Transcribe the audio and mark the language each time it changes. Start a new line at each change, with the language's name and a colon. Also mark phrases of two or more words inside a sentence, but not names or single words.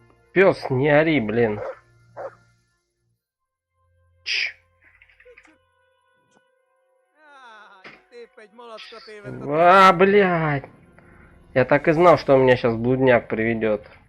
Russian: Пес, не ори, блин. Чш.
Hungarian: Á, itt épp egy malackot évett a
Russian: А, блядь. Я так и знал, что у меня сейчас блудняк приведет.